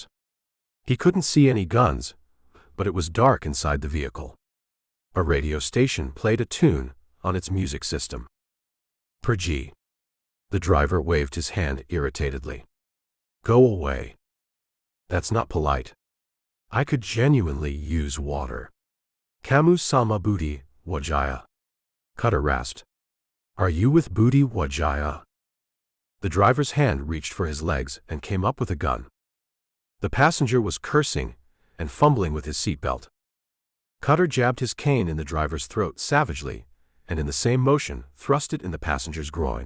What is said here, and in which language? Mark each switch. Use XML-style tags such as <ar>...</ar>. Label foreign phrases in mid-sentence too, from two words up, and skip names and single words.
<en>He couldn't see any guns, but it was dark inside the vehicle. A radio station played a tune on its music system. Per G. The driver waved his hand irritatedly. "Go away. That's not polite." I could genuinely use water.</en> <id>Kamu sama Budi Wajaya.</id> <en>Cutter rasped. Are you with Budi Wajaya? The driver's hand reached for his legs and came up with a gun. The passenger was cursing and fumbling with his seatbelt. Cutter jabbed his cane in the driver's throat savagely, and in the same motion thrust it in the passenger's groin.</en>